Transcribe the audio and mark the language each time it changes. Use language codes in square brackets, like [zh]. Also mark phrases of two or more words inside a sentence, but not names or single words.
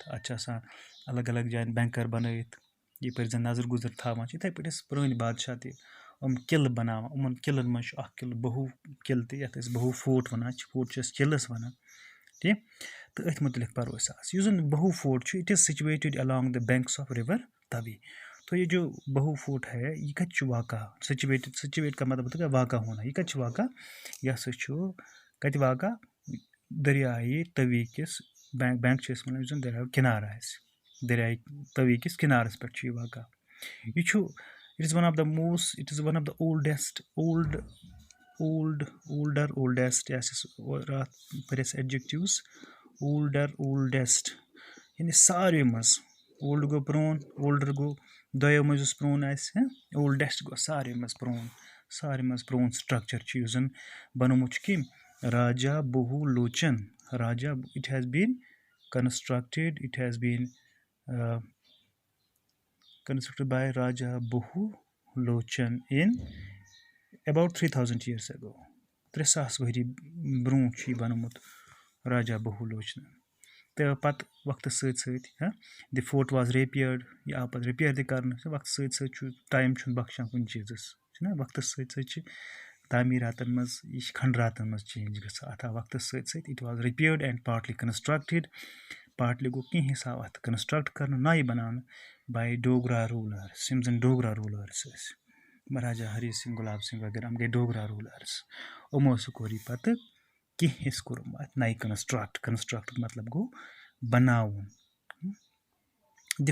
[ks] اتھ چھِ آسان الگ الگ جایَن بینکر بنٲیِتھ یپٲرۍ زن نظر گُزر تھاوان چھِ. یِتھے پٲٹھۍ ٲسۍ پرٲنۍ بادشاہ تہِ یِم قلعہٕ بناوان. یِمن قلعن منٛز چھُ اکھ قلعہٕ بہو قلعہٕ تہِ، یتھ أسۍ بہو فورٹ ونان چھِ. فورٹ چھِ أسۍ قلعس ونان، ٹھیٖک. تہٕ أتھۍ متعلق پرو أسۍ آز. یُس زن بہو فورٹ چھُ، [en] it is situated along the banks of river توی. [ur] تو یہ جو بہو فورٹ ہے یہ [ks] کتہِ چھُ [ur] واقع؟ سچویٹ کا مطلب ہوتا ہے واقع ہونا. [ks] یہ کتہِ چھُ واقع؟ یہ ہسا چھُ کتہِ واقع؟ دریائے توی کِس بینک چھِ أسۍ وَنان یُس زن دریاو کِنارٕ آسہِ، دریائے توی کِس کِنارس پٮ۪ٹھ چھُ یہِ واقع. یہ چھُ [en] it is one of the old older, oldest, yes, various adjectives. Older, oldest. [ks] یعنی ساروی منٛز اولڈ گوٚو پرٛون اولڈر گوٚو دۄیو منٛز یُس پرٛون آسہِ اولڈٮ۪سٹ گوٚو ساروی منٛز پرٛون سٹرٛکچَر چھُ یُس زَن بنومُت چھُ کٔمۍ راجا بہوٗ لوچن راجا [en] it has been constructed [ks] باے راجا بہوٗ لوچن اِن [en] about 3000 years ago [ks] 3000 ؤری برونٛٹھ چھُ یہِ بنومُت راجا بہوٗ لوچنن تہٕ پَتہٕ وقتَس سۭتۍ سۭتۍ [en] the fort was repaired [ks] یہِ آو پَتہٕ رِپیَر تہِ کَرنہٕ وقتَس سۭتۍ سۭتۍ چھُ ٹایم چھُنہٕ بخشان کُنہِ چیٖزَس چھُنہ وقتَس سۭتۍ سۭتۍ چھِ تعمیٖراتَن منٛز یہِ چھِ کھنٛڈراتَن منٛز چینٛج گژھان اَتھ آو وقتَس سۭتۍ سۭتۍ [en] it was repaired and partly constructed [ks] پاٹلی گوٚو کینٛہہ حِصہٕ آو اَتھ کنسٹرٛکٹ کَرنہٕ نَیہِ بَناونہٕ باے ڈوگرا روٗلٲرٕس یِم زَن ڈوگرا روٗلٲرٕس ٲسۍ مہاراجا ہری سِنگھ گُلاب سِنگھ وغیرہ یِم گٔے ڈوگرا روٗلٲرٕس یِمو ہسا کوٚر یہِ پَتہٕ کینٛہہ حِصہٕ کوٚرُم اَتھ نَیہِ کنسٹرٛکٹ مطلب گوٚو بَناوُن دِ